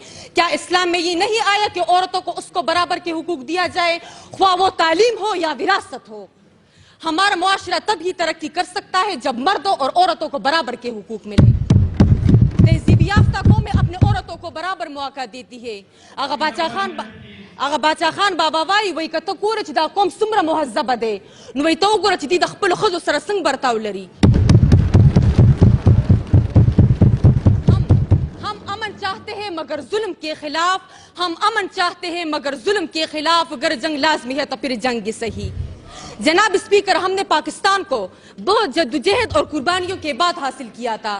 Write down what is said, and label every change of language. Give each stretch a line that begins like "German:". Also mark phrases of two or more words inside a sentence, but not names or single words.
Urdu: کیا اسلام میں یہ نہیں آیا کہ عورتوں کو اس کو برابر کے حقوق دیا جائے، خواہ وہ تعلیم ہو یا وراثت ہو؟ ہمارا معاشرہ تب ہی ترقی کر سکتا ہے جب مردوں اور عورتوں کو برابر کے حقوق ملے۔ تہذیب یافتہ قومیں اپنے عورتوں کو برابر مواقع دیتی ہے۔
Pashto: آغا باچا خان بابا وای کته ګوره چې دا قوم څومره مهذبه دی، نو وایي ته وګوره چې دوی د خپلو ښځو سره څنګه برتاو لري۔
Urdu: ہم امن چاہتے ہیں مگر ظلم کے خلاف، ہم امن چاہتے ہیں مگر ظلم کے خلاف، اگر جنگ لازمی ہے تو پھر جنگ ہی صحیح۔ جناب اسپیکر، ہم نے پاکستان کو بہت جدوجہد اور قربانیوں کے بعد حاصل کیا تھا۔